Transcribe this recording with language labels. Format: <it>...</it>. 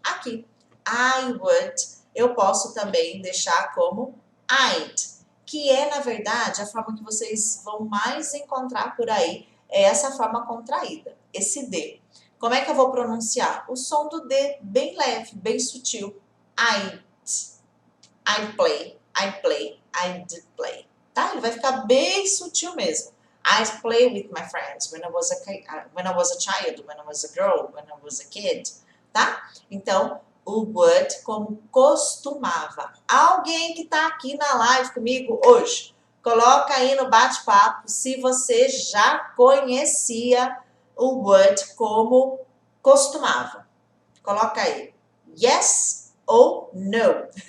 <pt>Aqui, I would, eu posso também deixar como I'd, que é, na verdade, a forma que vocês vão mais encontrar por aí, é essa forma contraída, esse D. Como é que eu vou pronunciar? O som do D bem leve, bem sutil.</pt> <en>I'd play, I'd play. Tá?</en> <pt>Ele vai ficar bem sutil mesmo.</pt> <en>I'd play with my friends when I was a child, when I was a girl, when I was a kid.</en> <pt>Tá? Então, o would como costumava. Alguém que tá aqui na live comigo hoje, coloca aí no bate-papo se você já conhecia o would como costumava. Coloca aí, yes ou no.</pt>